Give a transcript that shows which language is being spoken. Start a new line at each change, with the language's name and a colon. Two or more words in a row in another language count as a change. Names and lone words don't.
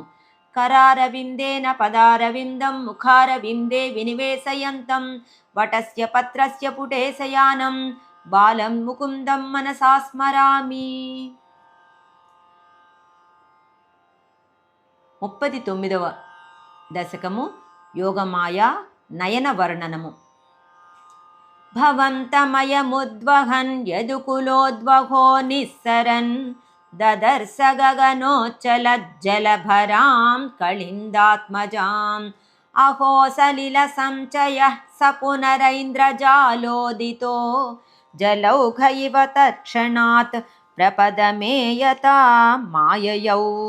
Sanskrit: కరారవిందేన పదారవిందం ముఖారవిందే వినివేశయంతం వటస్య పత్రస్య పుటే శయానం బాలం ముకుందం మనసా స్మరామి.
Telugu: 39వ దశకము యోగమాయ నయన వర్ణనము.
Sanskrit: भवन्तमयमुद्वहन् यदुकुलोद्वहो निःसरन् ददर्श गगनोच्चलज्जलभरां कलिन्दात्मजाम् अहो सलिलसञ्चयः स पुनरैन्द्रजालोदितो जलौघ इव तत्क्षणात् प्रपदमेयता माययौ